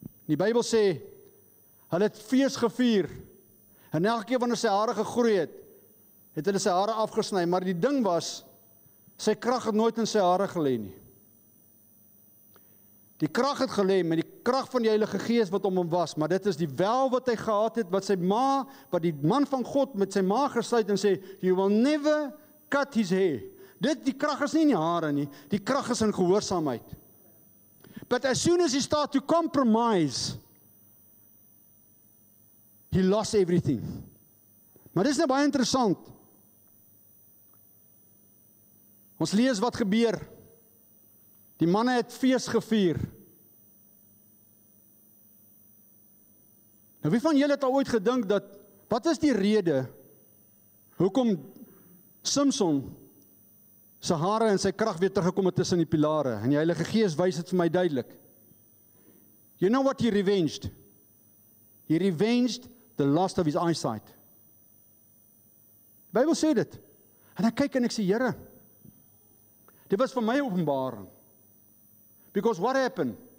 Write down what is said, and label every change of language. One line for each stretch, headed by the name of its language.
Afrikaans: Die Bybel sê, hulle het fees gevier, en elke keer wanneer sy hare gegroei het, het hulle sy hare afgesny, maar die ding was, sy krag het nooit in sy hare gelê nie. Die krag het gelê met die krag van die Heilige Gees wat om hom was, maar dit is die wel wat hy gehad het, wat die man van God met sy ma gesluit en sê,
English: you will never cut his hair.
Afrikaans: Die krag is nie in die hare nie, die krag is in gehoorsaamheid.
English: But as soon as he start to compromise, he lost everything.
Afrikaans: Maar dis nou baie interessant. Ons lees wat gebeur. Die manne het fees gevier. Nou wie van julle het al ooit gedink dat, wat is die rede, hoekom Samson sy hare en sy krag weer teruggekom het tussen die pilare. En die Heilige Gees wys dit vir my duidelik.
English: You know what he revenged? He revenged the loss of his eyesight.
Afrikaans: Die Bybel sê dit. En ek kyk en ek sê, Here, dit was vir my openbaring.
English: Because what happened?